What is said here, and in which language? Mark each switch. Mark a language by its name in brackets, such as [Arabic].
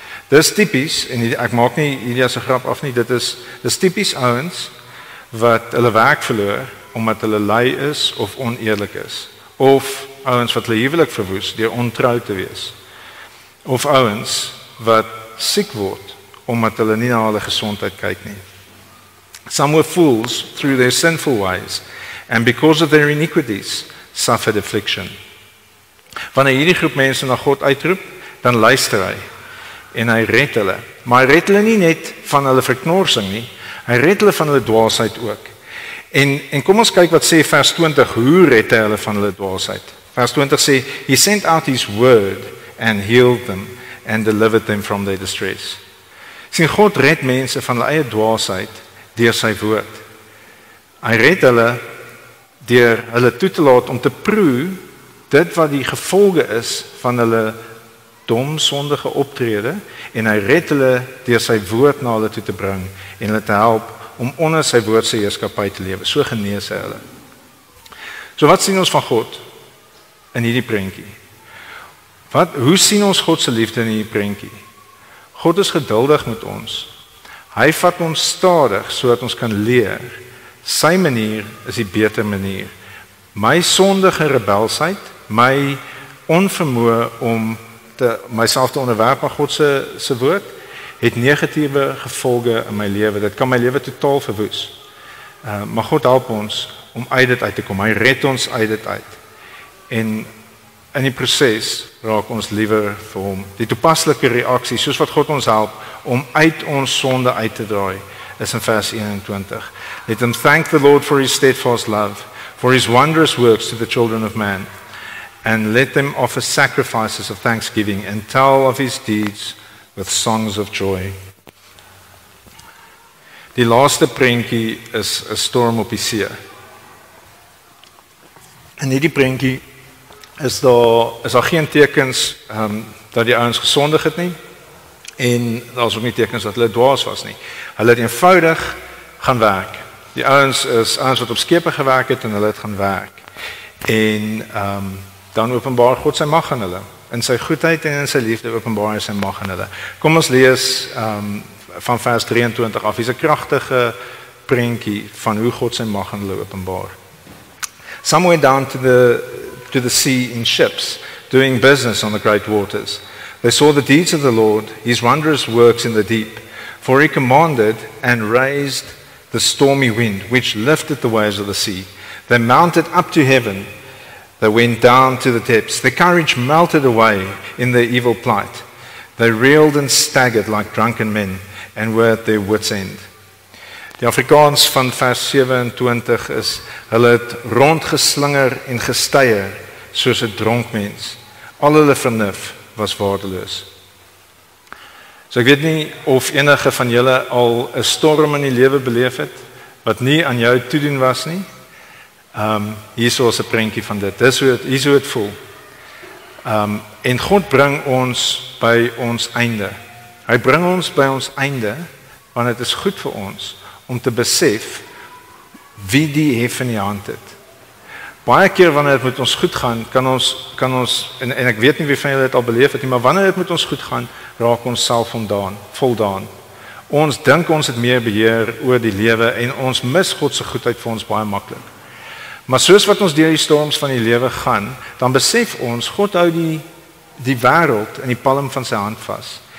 [Afrikaans] Dis tipies, en ek maak nie hierdie as 'n grap af nie, dis tipies ouens wat hulle werk verloor omdat hulle lui is of oneerlik is, of ouens wat hulle huwelik verwoes deur ontrou te wees, of ouens wat siek word omdat hulle nie na hulle gesondheid kyk nie. [English] Some were fools through their sinful ways, and because of their iniquities suffered affliction. [Afrikaans] Wanneer hierdie groep mense na God uitroep, dan luister hy en hy red hulle. Maar hy red hulle nie net van hulle verknorsing nie, hy red hulle van hulle dwaasheid ook. En kom ons kyk wat sê vers 20, hoe red hy hulle van hulle dwaasheid? Vers 20 sê, [English] he sent out his word and healed them and delivered them from their distress. [Afrikaans] Sien, God red mense van hulle eie dwaasheid deur sy woord. Hy red hulle deur hulle toe te laat om te proe dit wat die gevolge is van hulle dom sondige optrede, en hy red hulle deur sy woord na hulle toe te bring en hulle te help om onder sy woord se heerskappy te lewe. So genees hy hulle. So wat sien ons van God in hierdie prentjie? Hoe sien ons God se liefde in hierdie prentjie? God is geduldig met ons. Hy vat ons stadig sodat ons kan leer. Sy manier is die beter manier. My sondige rebelsheid, my onvermoë om myself te onderwerp aan God se woord, het negatiewe gevolge in my lewe. Dit kan my lewe totaal verwoes. Maar God help ons om uit dit uit te kom. Hy red ons uit dit uit. En in die proses raak ons liewer vir hom. Die toepaslike reaksie, soos wat God ons help om uit ons sonde uit te draai, is in vers 21. [English] Let them thank the Lord for his steadfast love, for his wondrous works to the children of man, and let them offer sacrifices of thanksgiving and tell of his deeds with songs of joy. [Afrikaans] Die laaste prentjie is 'n storm op die see. In hierdie prentjie is daar geen tekens dat die ouens gesondig het nie, en daar's ook nie tekens dat hulle dwaas was nie. Hulle het eenvoudig gaan werk. Die ouens is ouens wat op skepe gewerk het en hulle het gaan werk. En dan openbaar God sy mag aan hulle. In sy goedheid en in sy liefde openbaar hy sy mag aan hulle. Kom ons lees van vers 23 af. Hier's 'n kragtige prentjie van hoe God sy mag aan hulle openbaar. [English] Some went down to the sea in ships, doing business on the great waters. They saw the deeds of the Lord, his wondrous works in the deep. For he commanded and raised the stormy wind, which lifted the waves of the sea. They mounted up to heaven. They went down to the depths. Their courage melted away in their evil plight. They reeled and staggered like drunken men and were at their wits' end. [Afrikaans] Die Afrikaans van vers 27 is, hulle het rondgeslinger en gesteier soos 'n dronk mens. Al hulle vernuf was waardeloos. So ek weet nie of enige van julle al 'n storm in die lewe beleef het wat nie aan jou toedoen was nie. Hierso is 'n prentjie van dit. Dis hoe dit voel. En God bring ons by ons einde. Hy bring ons by ons einde want dit is goed vir ons om te besef wie die hef in die hand het. Baie keer wanneer dit met ons goed gaan, kan ons en ek weet nie wie van julle dit al beleef het nie, maar wanneer dit met ons goed gaan, raak ons self voldaan. Ons dink ons het meer beheer oor die lewe en ons mis God se goedheid vir ons baie maklik. Maar soos wat ons deur die storms van die lewe gaan, dan besef ons God hou die wêreld in die palm van sy hand vas.